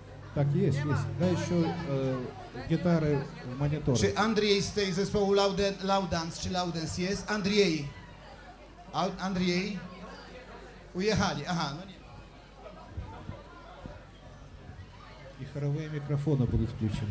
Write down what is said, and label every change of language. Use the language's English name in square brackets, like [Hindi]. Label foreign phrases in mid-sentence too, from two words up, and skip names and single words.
[Russian] Так, есть. Дай еще гитары в монитор. [Polish] Czy Andrzej z tej zespołu Laudance, czy Laudance jest? Andrzej? Ujechali, aha. No nie. [Russian] И хоровые микрофоны будут включены.